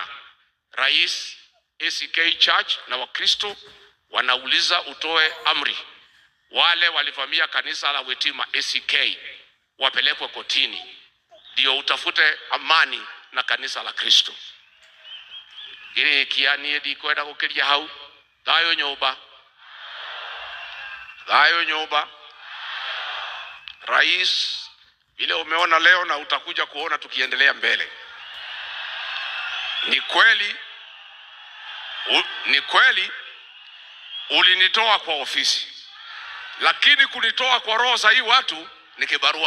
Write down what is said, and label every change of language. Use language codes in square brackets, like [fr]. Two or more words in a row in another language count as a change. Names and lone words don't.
[sw] Rais, ACK Church na Wakristo wanauliza utoe amri, wale walivamia kanisa la Witima ACK wapelekwe kotini, ndio utafute amani na kanisa la Kristo. [ki] Ile kiani ndikwenda gukiria hau, thayo nyumba. Thayo nyumba. [sw] Rais, ile umeona leo na utakuja kuona tukiendelea mbele. Ni kweli ulinitoa kwa ofisi, lakini kunitoa kwa roho za hii watu ni kibarua.